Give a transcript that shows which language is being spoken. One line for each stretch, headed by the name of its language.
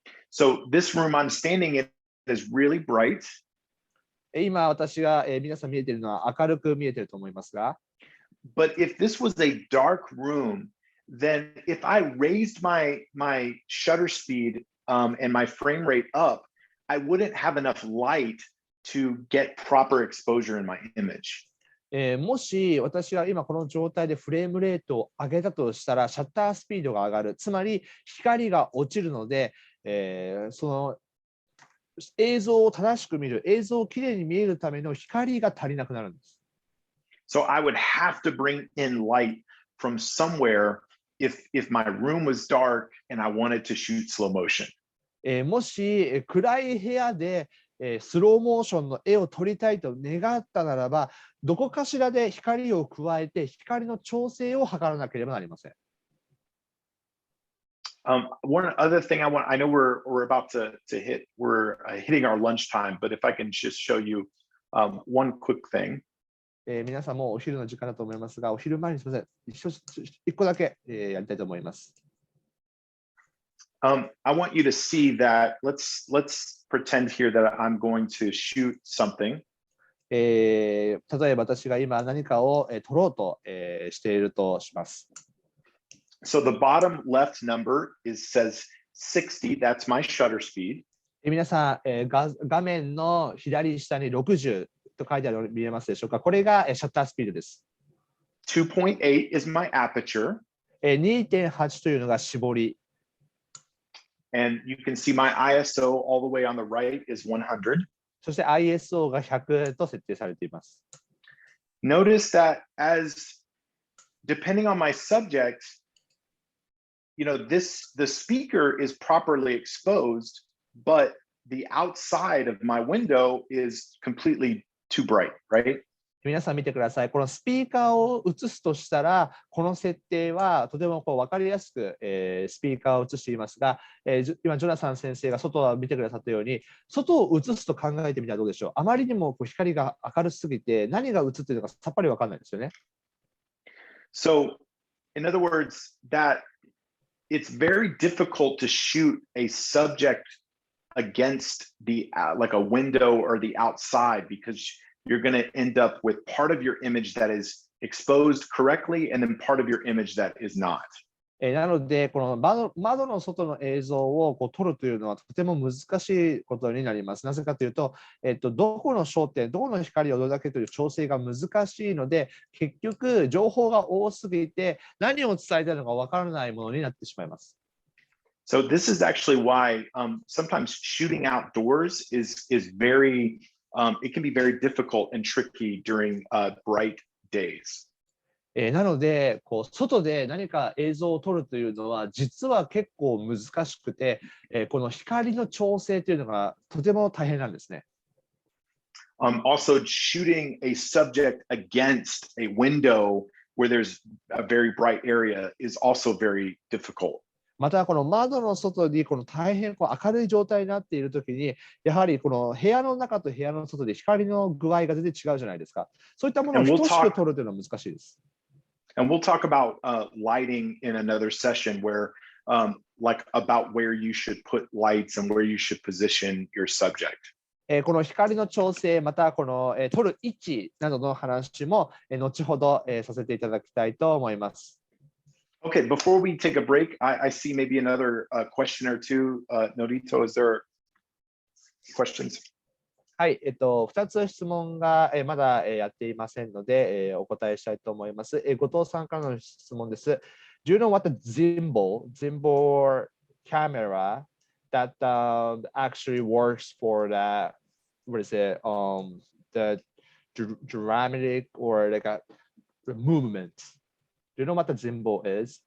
English: So this room I'm standing in is really bright.
Japanese: 今、私が皆さん見えているのは明るく見えていると思いますが。
English: But if this was a dark room, then if I raised my shutter speed and my frame rate up, I wouldn't have enough light to get proper exposure in my image.
Japanese: もし私が今この状態でフレームレートを上げたとしたら、シャッタースピードが上がる。つまり光が落ちるので、その映像を正しく見る、映像をきれいに見えるための光が足りなくなるんです。
English: So I would have to bring in light from somewhere if my room was dark and I wanted to shoot slow motion.
Japanese: もし暗い部屋でスローモーションの絵を撮りたいと願ったならば、どこかしらで光を加えて光の調整を図らなければなりません。
English: One other thing I know we're about to hit, we're hitting our lunch time, but if I can just show you one quick thing.
Japanese: 皆さんもお昼の時間だと思いますが、お昼前にすみません、一個だけやりたいと思います。
English: I want you to see that, let's pretend here that I'm going to shoot something.
Japanese: 例えば私が今何かを撮ろうとしているとします。
English: So the bottom left number says 60, that's my shutter speed.
Japanese: 皆さん、画面の左下に60と書いてあるの見えますでしょうか。これがシャッタースピードです。
English: 2.8 is my aperture.
Japanese: 2.8 というのが絞り。
English: And you can see my ISO all the way on the right is 100.
Japanese: そして ISO が100と設定されています。
English: Notice that depending on my subject, the speaker is properly exposed, but the outside of my window is completely too bright, right?
Japanese: 皆さん見てください。このスピーカーを映すとしたら、この設定はとても分かりやすく、スピーカーを映していますが、今、ジョナサン先生が外を見てくださったように、外を映すと考えてみたらどうでしょう。あまりにも光が明るすぎて、何が映っているのかさっぱり分かんないですよね。
English: So, in other words, that it's very difficult to shoot a subject against like a window or the outside because you're going to end up with part of your image that is exposed correctly and then part of your image that is not.
Japanese: なので、この窓の外の映像を撮るというのはとても難しいことになります。なぜかというと、どこの焦点、どこの光をどれだけという調整が難しいので、結局、情報が多すぎて、何を伝えたいのか分からないものになってしまいます。
English: So this is actually why sometimes shooting outdoors is very, it can be very difficult and tricky during bright days.
Japanese: なので、外で何か映像を撮るというのは、実は結構難しくて、この光の調整というのがとても大変なんですね。
English: Also, shooting a subject against a window where there's a very bright area is also very difficult.
Japanese: また、この窓の外にこの大変明るい状態になっているときに、やはりこの部屋の中と部屋の外で光の具合が全然違うじゃないですか。そういったものを等しく撮るというのは難しいです。
English: And we'll talk about lighting in another session where, like about where you should put lights and where you should position your subject.
Japanese: この光の調整、またこの撮る位置などの話も後ほどさせていただきたいと思います。
English: Okay, before we take a break, I see maybe another question or two. Norito, is there questions?
Japanese: はい、2つ質問がまだやっていませんので、お答えしたいと思います。後藤さんからの質問です。
English: Do you know what the gimbal camera that actually works for the, what is it, the dramatic or like a movement? Do you know what the gimbal is?